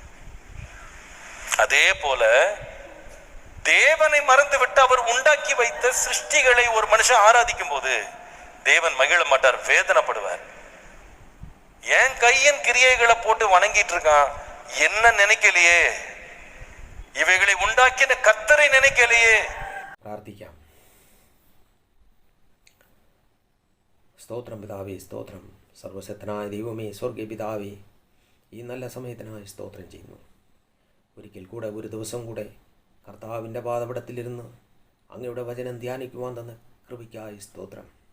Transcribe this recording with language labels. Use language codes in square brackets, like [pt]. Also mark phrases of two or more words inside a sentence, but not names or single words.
[ta] அதே போல தேவனை மறந்து விட்டு அவர் உண்டாக்கி வைத்த சிருஷ்டிகளை ஒரு மனுஷன் ஆராதிக்கும் போது தேவன் மகிழ மாட்டார், வேதனைப்படுவார். என் கையின் கிரியைகளை போட்டு வணங்கிட்டு இருக்கான், என்ன நினைக்கலையே, இவைகளை உண்டாக்கின கர்த்தரை நினைக்கலையே. [ml] പ്രാർത്ഥിക്കാം. സ്തോത്രം പിതാവേ, സ്തോത്രം. സർവശക്തനായ ദൈവമേ, സ്വർഗീയ പിതാവേ, ഈ നല്ല സമയത്തിനായി സ്തോത്രം ചെയ്യുന്നു. ഒരിക്കൽ കൂടെ, ഒരു ദിവസം കൂടെ കർത്താവിൻ്റെ പാദപീഠത്തിലിരുന്ന് അങ്ങയുടെ വചനം ധ്യാനിക്കുവാൻ തന്ന കൃപയ്ക്കായി സ്തോത്രം.